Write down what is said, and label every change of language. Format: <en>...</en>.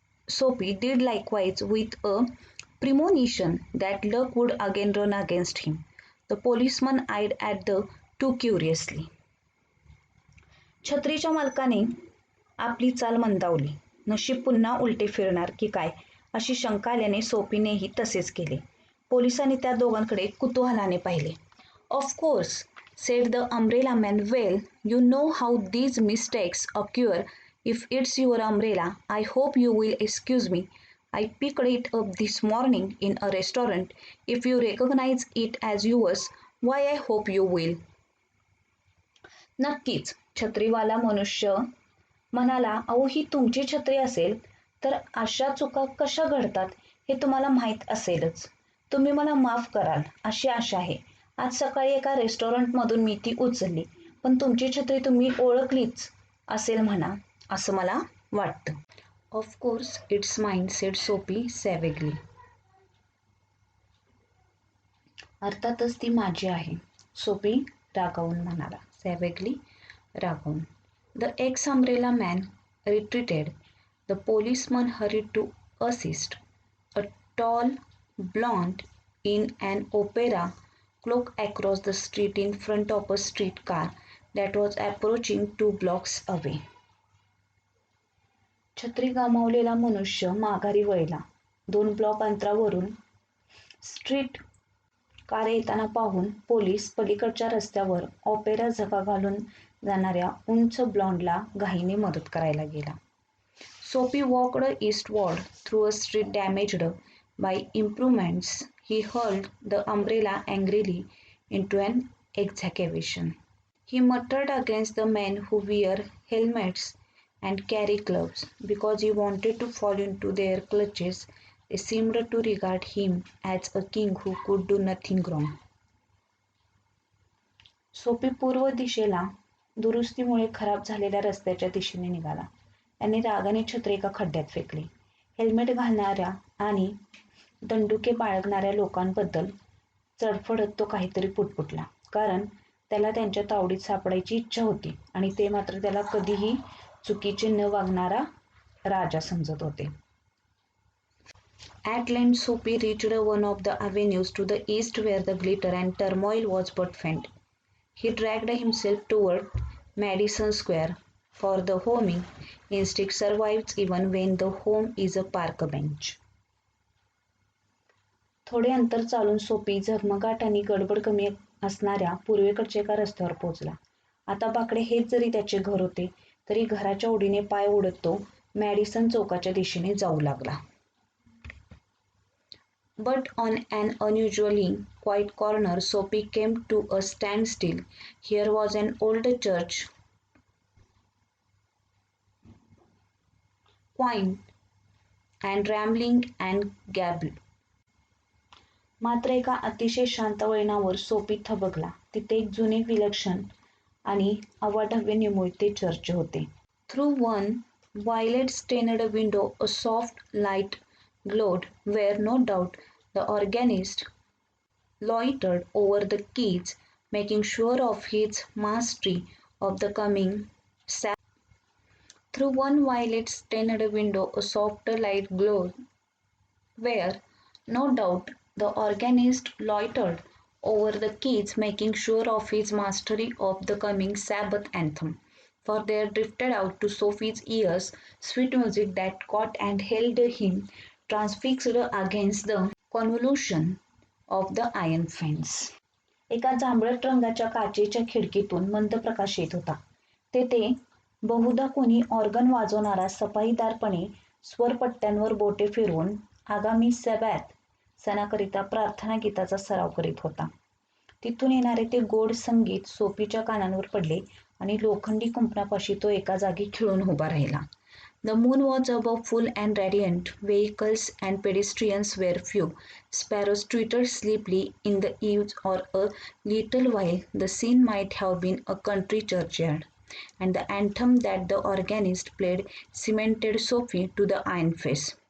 <en>Soapy did likewise with a premonition that luck would again run against him. The policeman eyed at the two curiously.</en> <mr>छत्रीच्या मालकाने आपली चाल मंदावली. नशीब पुन्हा उलटे फिरणार की काय अशी शंका आल्याने सोपीनेही तसेच केले. पोलिसांनी त्या दोघांकडे कुतूहलाने पाहिले.</mr> <en>Of course, said the umbrella man. Well, you know how these mistakes occur. If it's your umbrella, I hope you will excuse me. I picked it up this morning in a restaurant. If you recognize it as yours, why I hope you will.</en> <mr>नक्कीच, छत्रीवाला मनुष्य म्हणाला. अहो, ही तुमची छत्री असेल तर अशा चुका कशा घडतात हे तुम्हाला माहीत असेलच. तुम्ही मला माफ कराल अशी आशा आहे. आज सकाळी एका रेस्टॉरंटमधून मी ती उचलली, पण तुमची छत्री तुम्ही ओळखलीच असेल म्हणा असं मला वाटतं.</mr> <en>Of course it's mine, said Sophie savagely.</en> <mr>अर्थातच ती माझी आहे, सोपी रागावून म्हणाला. सॅवेगली रागावून.</mr> <en>The ex-umbrella man retreated. The policeman hurried to assist. A tall blonde in an opera cloak across the street in front of a streetcar that was approaching 2 blocks away.</en> <mr>छत्री गमावलेला मनुष्य माघारी वळला. 2 ब्लॉक अंतरावरून स्ट्रीट कार येताना पाहून police पलीकडच्या रस्त्यावर ऑपेरा झगा घालून जाणाऱ्या उंच ब्लॉन्डला घाईने मदत करायला गेला.</mr> <en>Sophie walked eastward through a street damaged by improvements. He hurled the umbrella angrily into an excavation. He muttered against the men who wear helmets and carry clubs. Because he wanted to fall into their clutches, they seemed to regard him as a king who could do nothing wrong.</en> <mr>Sophie पूर्व दिशेला दुरुस्तीमुळे खराब झालेल्या रस्त्याच्या दिशेने निघाला. त्याने रागाने छत्री एका खड्ड्यात फेकली. हेल्मेट घालणाऱ्या आणि दंडुके बाळगणाऱ्या लोकांबद्दल चडफडत तो काहीतरी पुटपुटला, कारण त्याला त्यांच्या तावडीत सापडायची इच्छा होती आणि ते मात्र त्याला कधीही चुकीचे न वागणारा राजा समजत होते.</mr> <en>At length Sophie reached one of the avenues to the east where the glitter and turmoil was but faint. He dragged himself toward Madison Square, for the homing instinct survives even when the home is a park bench.</en> <mr>थोडे अंतर चालून Sophie झगमगाट आणि गडबड कमी असणाऱ्या पूर्वेकडच्या एका रस्त्यावर पोहोचला. आता बाकडे हेच जरी त्याचे घर होते तरी घराच्या ओढीने पाय ओढत तो मॅडिसन चौकाच्या दिशेने जाऊ लागला.</mr> <en>But on an unusually quiet corner, Sophie came to a standstill. Here was an old church, quaint and rambling and gable.</en> <mr>मात्र एका अतिशय शांत वळणावर सोफी थबकला. तिथे एक जुने विलक्षण आणि अवाढव्य निमुळते चर्च होते.</mr> <en>Through one violet stained window a soft light glowed where no doubt the organist loitered over the keys, making sure of his mastery of the coming Sabbath. Through one violet stained window a soft light glowed where no doubt the organist loitered over the keys, making sure of his mastery of the coming Sabbath anthem. For there drifted out to Sophie's ears sweet music that caught and held him transfixed against the convolution of the iron fence.</en> <mr>एका जांभळट रंगाच्या काचेच्या खिडकीतून मंद प्रकाश येत होता. तेथे बहुधा कोणी ऑर्गन वाजवणारा सफाईदारपणे स्वरपट्ट्यांवर बोटे फिरवून आगामी सॅबॅथ सणाकरिता प्रार्थना गीताचा सराव करीत होता. तिथून येणारे ते गोड संगीत सोफीच्या कानांवर पडले आणि लोखंडी कुंपणापाशी तो एका जागी खिळून उभा राहिला.</mr> <en>The moon was above full and radiant. Vehicles and pedestrians were few. Sparrows twittered sleepily in the eaves. For a little while the scene might have been a country churchyard, and the anthem that the organist played cemented Sophie to the iron face.</en>